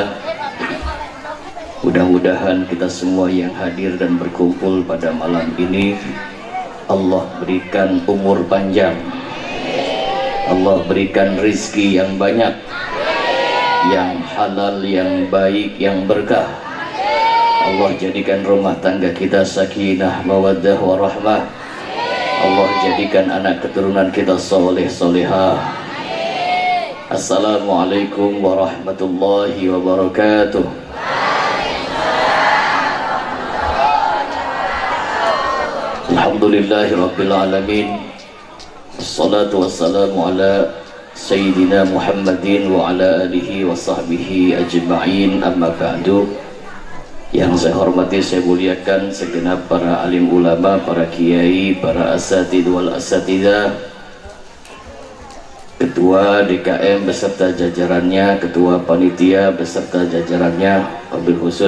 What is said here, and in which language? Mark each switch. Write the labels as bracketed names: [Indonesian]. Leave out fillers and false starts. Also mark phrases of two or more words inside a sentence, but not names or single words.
[Indonesian] Mudah-mudahan kita semua yang hadir dan berkumpul pada malam ini Allah berikan umur panjang, Allah berikan rizki yang banyak, yang halal, yang baik, yang berkah. Allah jadikan rumah tangga kita [Arabic] سكينة مودة ورحمة. [Indonesian] Allah jadikan anak keturunan kita soleh, solehah. [Arabic] السلام عليكم ورحمة الله وبركاته. الحمد لله رب العالمين. الصلاة والسلام على سيدنا محمد وعلى آله وصحبه أجمعين أما بعد. [Indonesian] Yang saya hormati, saya muliakan segenap para alim ulama, para kiai, para [Arabic] الأساتيذ والأستاذات, [Indonesian] ketua DKM beserta jajarannya, ketua panitia beserta jajarannya, [Arabic] وبالخصوص